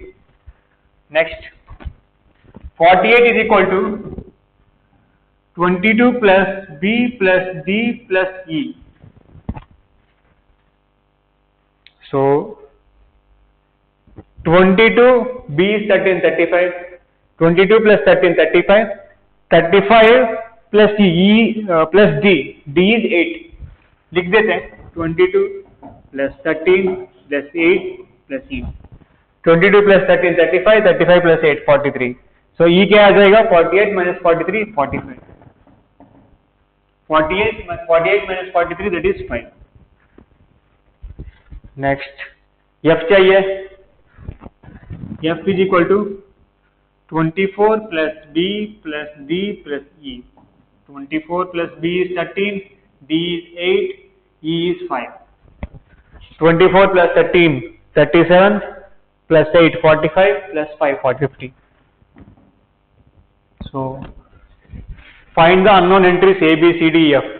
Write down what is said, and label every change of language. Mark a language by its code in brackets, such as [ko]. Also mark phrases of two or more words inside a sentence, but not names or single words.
[en] Next, 48 is equal to 22 plus B plus D plus E. So 22, B is 13, 35. 22 plus 13, 35. 35 plus E plus D, D is 8. [hi] लिख देते हैं. [en] 22 plus 13 plus 8 plus E. 22 plus 13, 35. 35 plus 8, 43. So E [hi] क्या आ जाएगा? [en] 48 minus 43, 45. 48 minus 43, that is 5. Next, F चाहिए. F is equal to 24 plus B plus D plus E. 24 plus B is 13, D is 8, E is 5. 24 plus 13, 37, plus 8, 45, plus 5, 50. So, find the unknown entries A, B, C, D, E, F.